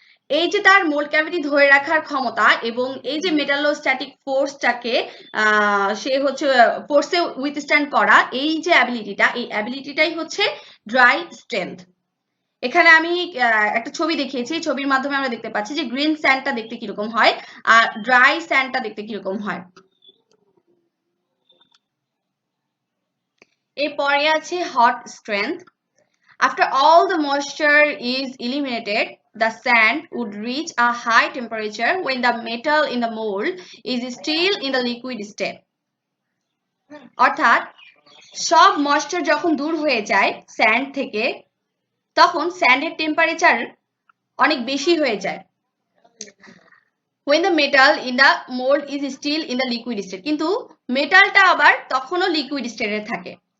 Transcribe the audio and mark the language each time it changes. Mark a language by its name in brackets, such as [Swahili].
[Bangla] এই যে তার মোল্ড ক্যাভিটি ধরে রাখার ক্ষমতা এবং এই যে মেটালোস্ট্যাটিক ফোর্সটাকে সে হচ্ছে ফোর্সে উইথস্ট্যান্ড করা, এই যে অ্যাবিলিটিটা, এই অ্যাবিলিটিটাই হচ্ছে ড্রাই স্ট্রেংথ। এখানে আমি একটা ছবি দেখিয়েছি, ছবির মাধ্যমে আমরা দেখতে পাচ্ছি যে গ্রিন স্যান্ডটা দেখতে কিরকম হয় আর ড্রাই স্যান্ডটা দেখতে কিরকম হয়। এরপরে আছে hot strength. [English] After all the moisture is eliminated, the sand would reach a high temperature when the metal in the mold is still in the liquid state. [Bangla] অর্থাৎ সব ময়েশ্চার যখন দূর হয়ে যায় স্যান্ড থেকে, তখন স্যান্ডের টেম্পারেচার অনেক বেশি হয়ে যায় [English] when the metal in the mold is still in the liquid state. [Bangla] কিন্তু মেটালটা আবার তখনও লিকুইড স্টেটে থাকে।